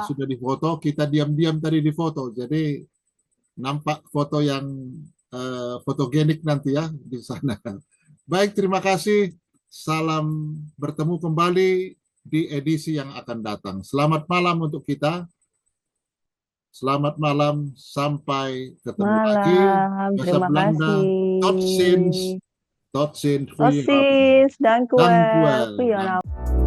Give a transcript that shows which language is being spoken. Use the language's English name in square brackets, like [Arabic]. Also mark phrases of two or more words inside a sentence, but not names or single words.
[Indonesian] sudah difoto, kita diam-diam tadi difoto. Jadi nampak foto yang fotogenik nanti ya di sana. Baik, terima kasih. Salam bertemu kembali di edisi yang akan datang. Selamat malam untuk kita. Selamat malam, sampai ketemu lagi. Malam, Bahasa terima Belanda, [Dutch] tot ziens. [Indonesian] kasih. [Dutch] Tot ziens. Tot ziens, dank u wel. Dank u wel. Goedenavond.